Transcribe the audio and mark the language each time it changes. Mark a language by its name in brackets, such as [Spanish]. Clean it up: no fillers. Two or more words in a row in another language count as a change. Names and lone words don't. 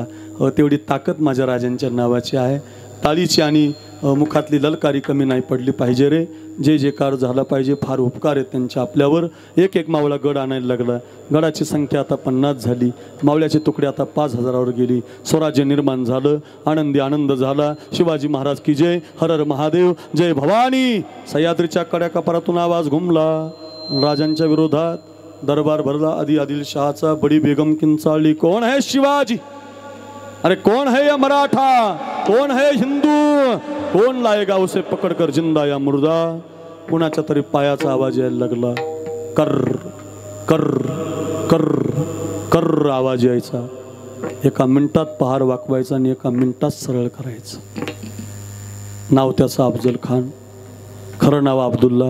[Marathi] तेवढी ताकद माझ्या राजांच्या नावाची आहे. टाळीची आणि मुखातली ललकारी कमी नाही पडली पाहिजे रे. जे जे कार झाला पाहिजे. फार उपकार आहेत त्यांच्या आपल्यावर. एक एक मावळा गड आणायला लागला. गडाची संख्या आता 50 झाली. मावळ्याचे तुकडे आता 5000वर गेली. स्वराज्य निर्माण झालं. आनंदी आनंद झाला. [Hindi] शिवाजी महाराज की जय. [Marathi] हर हर महादेव. जय भवानी. सह्याद्रीच्या कड्या कपारातून आवाज घुमला. राजांच्या विरोधात दरबार भरला. आदिलशहाचा. बडी बेगम किंचाळली. [Hindi] कोण है शिवाजी? अरे कौन है या मराठा? कौन है हिंदू? कौन लाएगा उसे पकडकर जिंदा या मुर्दा? [Marathi] कुणाच्या तरी पायाचा आवाज यायला लागला. कर कर कर कर आवाज यायचा. एका मिनिटात पहार वाकवायचा आणि एका मिनिटात सरळ करायचं. नाव त्याचं अफजल खान. खरं नाव अब्दुल्ला.